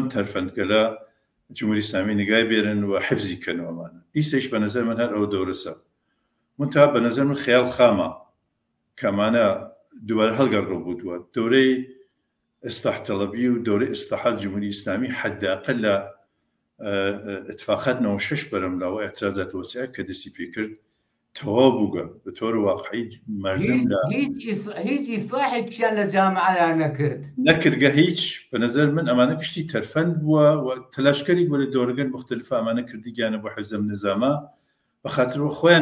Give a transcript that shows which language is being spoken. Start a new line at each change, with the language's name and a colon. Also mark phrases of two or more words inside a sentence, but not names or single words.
Southern Kurdish: تەرفەندگەلە جمهوری ئیسلامی نگای بێرن و حفزی کەنەوەمانە ئیسەیش بە نەزەر من هەر ئەو دەورەسە منتها بە نەزەر من خەیاڵ خامە کەمانە دووبارە هەڵگەڕۆ بووە دەورەی ئیسلاح تەڵەبی و دەورەی ئیسلاحات جمهوری ئیسلامی حەداقل لە اتفاقات 96 بەرەملاوە اعتراضات وسیع کە دەستی پێ کرد تەواو بووگە بە تۆر واقعی مردم لە هیچ ئیسلاحێکیان لە جامعەیان نەکردگە هیچ بە نەزەر من ئەمانە گشتی تەرفەند بووە و تەلاشکەری بۆ لە دەورەگەن مختلفە ئەمانە کردیگیانە بۆ حفزەم نظامە بەخاطرەوە خۆیان